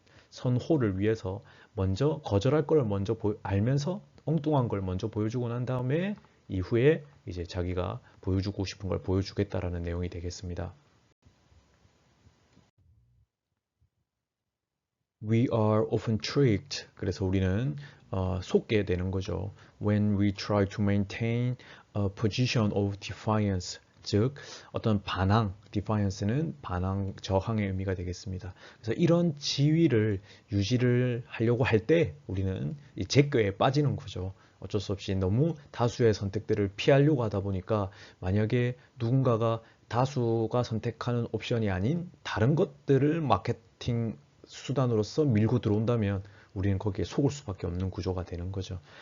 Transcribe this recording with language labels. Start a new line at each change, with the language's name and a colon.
Korean: 선호를 위해서 먼저 거절할 걸 먼저 알면서 엉뚱한 걸 먼저 보여주고 난 다음에 이후에 이제 자기가 보여주고 싶은 걸 보여주겠다라는 내용이 되겠습니다.
English: We are often tricked.
Korean: 그래서 우리는 속게 되는 거죠.
English: When we try to maintain a position of defiance.
Korean: 즉 어떤 반항, defiance는 반항, 저항의 의미가 되겠습니다. 그래서 이런 지위를 유지를 하려고 할 때 우리는 이 제껴에 빠지는 거죠. 어쩔 수 없이 너무 다수의 선택들을 피하려고 하다 보니까 만약에 누군가가 다수가 선택하는 옵션이 아닌 다른 것들을 마케팅 수단으로서 밀고 들어온다면 우리는 거기에 속을 수밖에 없는 구조가 되는 거죠.